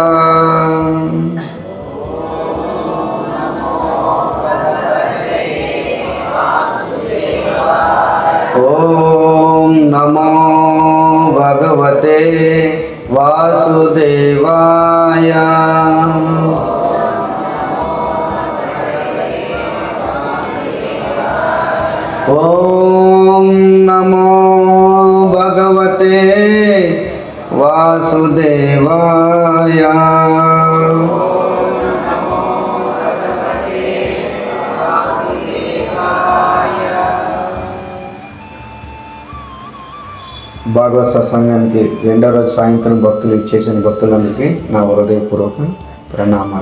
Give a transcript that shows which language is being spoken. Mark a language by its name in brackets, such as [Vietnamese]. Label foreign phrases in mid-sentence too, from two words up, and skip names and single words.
[Sanskrit] ओम नमो भगवते वासुदेवाय। ओम नमो भगवते वासुदेवाय। [Telugu] భాగవత సత్సంగానికి రెండో రోజు సాయంత్రం భక్తులు చేసిన భక్తులందరికీ నా హృదయపూర్వక ప్రణామాలు.